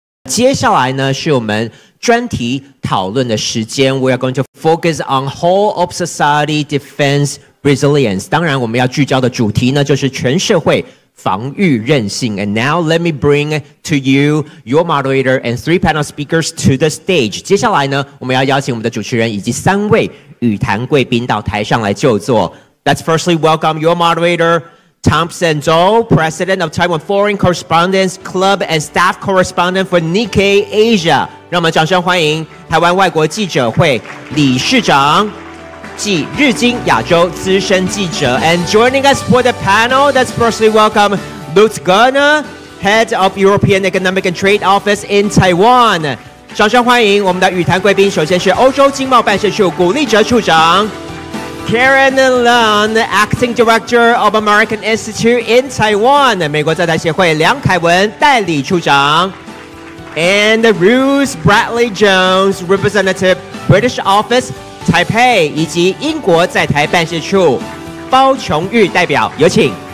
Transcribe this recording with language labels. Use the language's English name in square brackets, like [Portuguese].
[Chinese] 接下来呢，是我们专题讨论的时间。 [English] We are going to focus on whole of society defense resilience。 [Chinese] 当然，我们要聚焦的主题呢，就是全社会防御韧性。 [English] And now let me bring to you your moderator and 3 panel speakers to the stage。 [Chinese] 接下来呢，我们要邀请我们的主持人以及3位语坛贵宾到台上来就座。 [English] Let's firstly welcome your moderator, Thompson Zhou, President of Taiwan Foreign Correspondents Club and Staff Correspondent for Nikkei Asia。 [Chinese] 让我们掌声欢迎台湾外国记者会理事长暨日经亚洲资深记者。 [English] And joining us for the panel, let's firstly welcome Keynote, Head of European Economic and Trade Office in Taiwan。 [Chinese] 掌声欢迎我们的语坛贵宾，首先是欧洲经贸办事处古立哲处长。 [English] Karen Lund, Acting Director of American Institute in Taiwan， [Chinese] 美国在台协会梁凯文代理处长 [English] ，and Ruth Bradley Jones, Representative British Office Taipei， [Chinese] 以及英国在台办事处包琼玉代表，有请。